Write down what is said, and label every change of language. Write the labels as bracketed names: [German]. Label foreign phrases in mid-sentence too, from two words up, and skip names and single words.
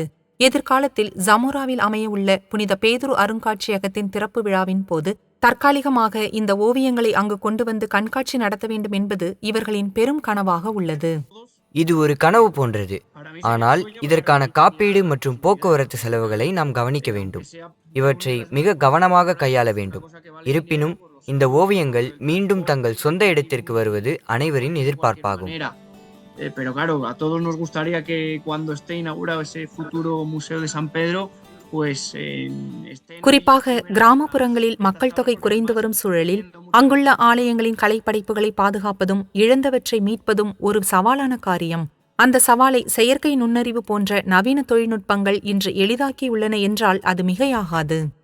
[Tamil] எதிர்காலத்தில் ஜமோராவில் அமைய உள்ள புனித பேதுரு அருங்காட்சியகத்தின் திறப்பு விழாவின் போது தற்காலிகமாக இந்த ஓவியங்களை அங்கு கொண்டு வந்து கண்காட்சி நடத்த வேண்டும் என்பது இவர்களின் பெரும் கனவாக உள்ளது. இது ஒரு கனவு போன்றது, ஆனால் இதற்கான காப்பீடு மற்றும் போக்குவரத்து செலவுகளை நாம் கவனிக்க வேண்டும். இவற்றை மிக கவனமாக கையாள வேண்டும். இருப்பினும் இந்த ஓவியங்கள் மீண்டும் தங்கள் சொந்த இடத்திற்கு வருவது அனைவரின் எதிர்பார்ப்பாகும். [Spanish] Pero claro, a todos nos gustaría que cuando esté inaugurado ese futuro Museo de San Pedro, pues [Tamil] குறிப்பாக கிராமப்புறங்களில் மக்கள் தொகை குறைந்து வரும் சூழலில் அங்குள்ள ஆலயங்களின் கலைப்படைப்புகளை பாதுகாப்பதும் இழந்தவற்றை மீட்பதும் ஒரு சவாலான காரியம். அந்த சவாலை செயற்கை நுண்ணறிவு போன்ற நவீன தொழில்நுட்பங்கள் இன்று எளிதாக்கியுள்ளன என்றால் அது மிகையாகாது.